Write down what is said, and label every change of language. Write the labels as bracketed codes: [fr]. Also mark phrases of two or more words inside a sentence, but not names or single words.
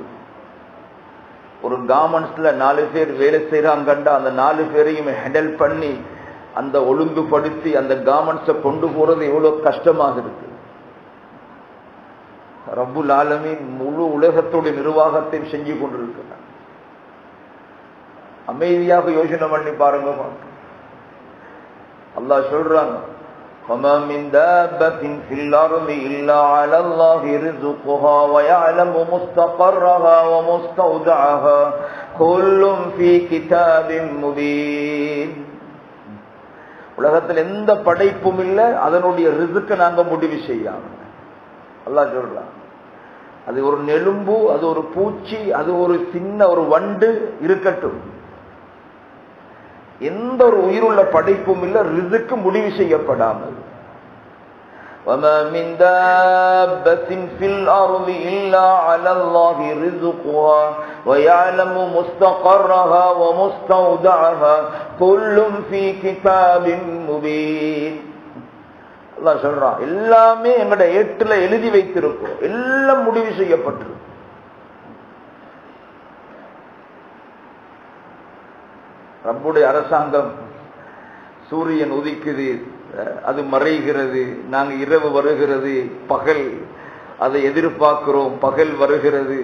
[ta] ஒரு கார்மெண்ட்ஸ்ல 4 பேர் வேலை செய்யறாங்கண்டா அந்த 4 பேரையும் ஹேண்டில் பண்ணி அந்த ஒழுங்குபடுத்தி அந்த கார்மெண்ட்ஸை கொண்டு போறது எவ்வளவு கஷ்டமாக இருக்கு. [ar] رب العالمين [ta] முழு உலகத்துடைய நிர்வாகத்தை செஞ்சு கொண்டிருக்கிறார். அமைதியாக யோசனை பண்ணி பாருங்க. அல்லாஹ் சொல்றாங்க, [ar] وَمَا مِنْ دَابَّةٍ فِي الْأَرْضِ إِلَّا عَلَى اللَّهِ رِزْقُهَا وَيَعْلَمُ مُسْتَقَرَّهَا وَمُسْتَوْدَعَهَا كُلٌّ فِي كِتَابٍ مُبِينٍ. [ta] உலகத்தில் எந்த படைப்பும் இல்லை அதனுடைய ரிஸ்க் நாங்க முடிவு செய்யாம. அல்லாஹ் சொல்றான், அது ஒரு நெலும்பு, அது ஒரு பூச்சி, அது ஒரு சின்ன ஒரு வண்டு இருக்கட்டும், எந்த ஒரு உயிருள்ள படைப்பும் இல்லை ரிஸ்க் முடிவு செய்யப்படாமல். [ar] وَمَا مِنْ دَابَّةٍ فِي الْأَرْضِ إِلَّا عَلَى اللَّهِ رِزْقُهَا وَيَعْلَمُ مُسْتَقَرَّهَا وَمُسْتَوْدَعَهَا كُلٌّ فِي كِتَابٍ مُبِينٍ. [ta] அல்லாஹ் சொல்றான், எல்லாமே எங்கட ஏட்டுல எழுதி வைத்திருக்கோம், எல்லாம் முடிவு செய்யப்பட்டிருக்கு. ரப்புடைய அரசாங்கம். சூரியன் உதிக்குது, அது மறைகிறது, நாங்க இரவு வருகிறது, பகல் அதை எதிர்பார்க்கிறோம், பகல் வருகிறது.